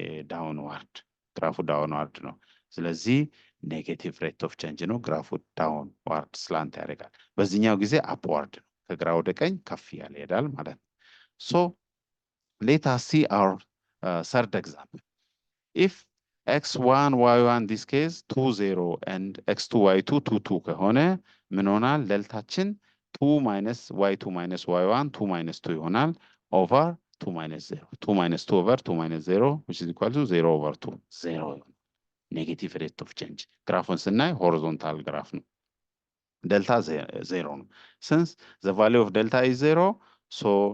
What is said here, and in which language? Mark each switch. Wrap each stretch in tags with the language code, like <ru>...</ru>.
<am>ዳውንዋርድ ግራፉ ዳውንዋርድ ነው። ስለዚህ ኔጌቲቭ ሬት ኦፍ ቼንጅ ነው። ግራፉ ዳውንዋርድ ስላንት ያደርጋል። በዚህኛው ጊዜ አፕዋርድ ነው። ከግራ ወደ ቀኝ ከፍ ያለ ይሄዳል ማለት ነው። ሶ</am> <en>let us see our third example. If x1 y1 this case 2 0 and x2 y2 2 2 ከሆነ ምን ሆናል? ደልታችን 2 minus y2 minus y1 2 minus 2 ይሆናል። over 2 minus 0 2 minus 2 over 2 minus 0 which is equal to 0 over 2 0</en> <am>ኔጌቲቭ ሬት ኦፍ ቼንጅ ግራፉን ስናይ ሆሪዞንታል ግራፍ ነው።</am> <en>ዴልታ 0 ነው። since the value of delta is 0 so</en>